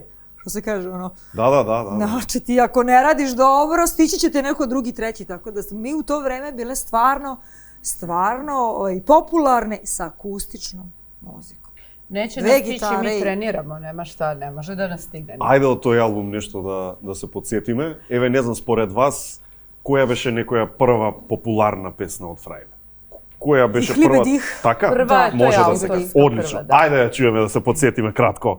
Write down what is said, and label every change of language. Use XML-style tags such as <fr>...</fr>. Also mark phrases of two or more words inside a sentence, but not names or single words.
<sr>Što se kaže, ono... Da. Znači, ti ako ne radiš dobro, stići će te neko drugi, treći. Tako da smo mi u to vreme bile stvarno i popularne sa akustičnom muzikom. Neće nas stići, mi treniramo, nema šta, ne može da nas stigne.</sr> <mk>Ajde od тој албум нешто да се подсетиме. Еве, не знам, според вас, која беше некоја прва популарна песна од Фрајле? Која беше прва? Така? Прва е тој авторска. Одлично. Ајде да чуеме да се подсетиме кратко.</mk>